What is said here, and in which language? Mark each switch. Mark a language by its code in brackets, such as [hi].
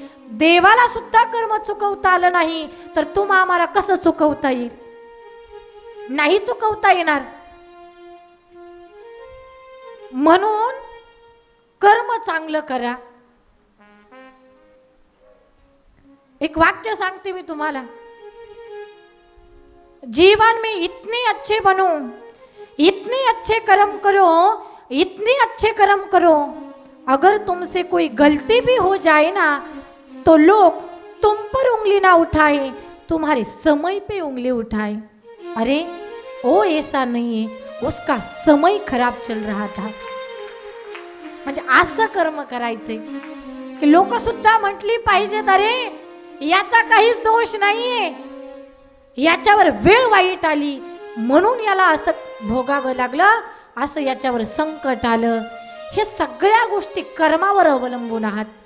[mr] देवाला सुद्धा कर्म चुकवता आलं नाही. तर तुम्हा आम्हाला कसं चुकवता येईल? नाही चुकवता येणार. म्हणून कर्म चांगलं करा. एक वाक्य सांगते मी तुम्हाला. [hi] जीवन में इतने अच्छे बनो, इतने अच्छे कर्म करो, इतने अच्छे कर्म करो, अगर तुमसे कोई गलती भी हो जाए ना तो लोग तुम पर उंगली ना उठाए, तुम्हारे समय पे उंगली उठाए. अरे वो ऐसा नहीं है, उसका समय खराब चल रहा था. [mr] म्हणजे असं कर्म करायचे की लोक सुद्धा म्हटली पाहिजेत अरे याचा काहीच दोष नाहीये, याच्यावर वेळ वाईट आली म्हणून याला असं भोगावं लागलं, असं याच्यावर संकट आलं. हे सगळ्या गोष्टी कर्मावर अवलंबून आहात.